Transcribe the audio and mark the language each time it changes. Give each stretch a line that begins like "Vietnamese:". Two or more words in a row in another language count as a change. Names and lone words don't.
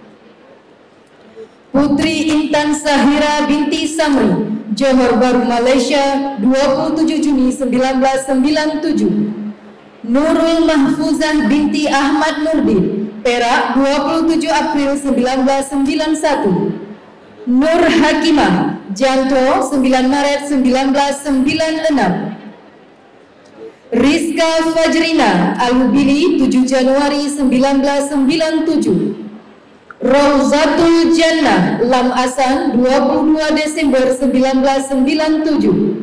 Indonesian: Putri Intan Sahira binti Samri Johor Bahru Malaysia 27 Juni 1997. Nurul Mahfuzah binti Ahmad Nurdin Perak 27 April 1991. Nur Hakimah Janto 9 Maret 1996. Rizka Fajrina Alubili 7 Januari 1997. Rauzatul Jannah Lam Asan 22 Desember 1997.